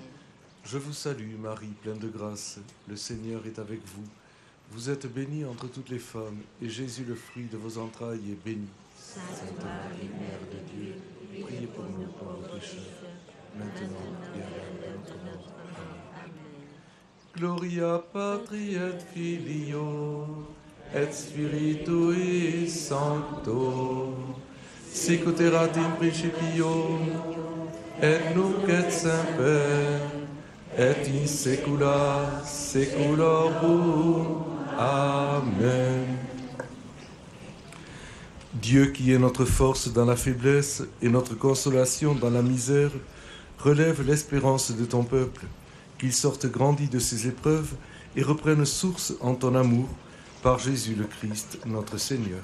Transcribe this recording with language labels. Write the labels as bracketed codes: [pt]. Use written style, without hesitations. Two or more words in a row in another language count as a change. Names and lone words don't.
[fr] Je vous salue, Marie, pleine de grâce, le Seigneur est avec vous. Vous êtes bénie entre toutes les femmes, et Jésus, le fruit de vos entrailles, est béni. Sainte Marie, Mère de Dieu, priez pour nous pauvres pécheurs, maintenant et à l'heure de notre mort. Amen. [la] Gloria Patri et Filio et Spiritui Sancto, sicut erat in principio et nunc et semper et in saecula saeculorum. Amen. [fr] Dieu qui est notre force dans la faiblesse et notre consolation dans la misère, relève l'espérance de ton peuple, qu'il sorte grandi de ses épreuves et reprenne source en ton amour, par Jésus le Christ, notre Seigneur.